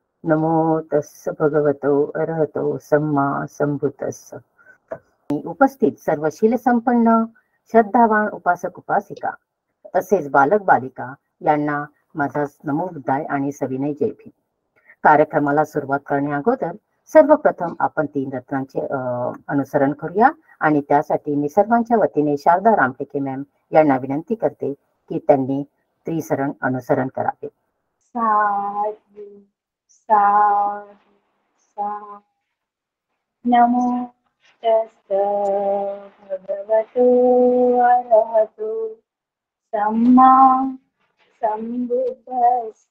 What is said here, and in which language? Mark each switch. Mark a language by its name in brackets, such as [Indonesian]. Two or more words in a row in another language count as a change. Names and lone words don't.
[Pali] नमो तस्स भगवतो अरहतो सम्मा संभुतस्स. [Marathi] उपस्थित सर्व शील संपन्न श्रद्धावान उपासक उपासिका तसेच बालक बालिका यांना माझा [Pali] नमो बुद्धाय [Marathi] आणि सविनय जय भीम. कार्यक्रमाला सुरुवात करण्या अगोदर सर्वप्रथम आपण 3 रत्नांचे अनुसरण करूया आणि त्यासाठी मी सर्वांच्या वतीने शारदा रामटेके मॅम यांना विनंती करते की त्यांनी त्रिसरण अनुसरण करावे. [Pali] साधु साधु साधु. नमो तस्स भगवतो अरहतो सम्मा संबुद्धस्स.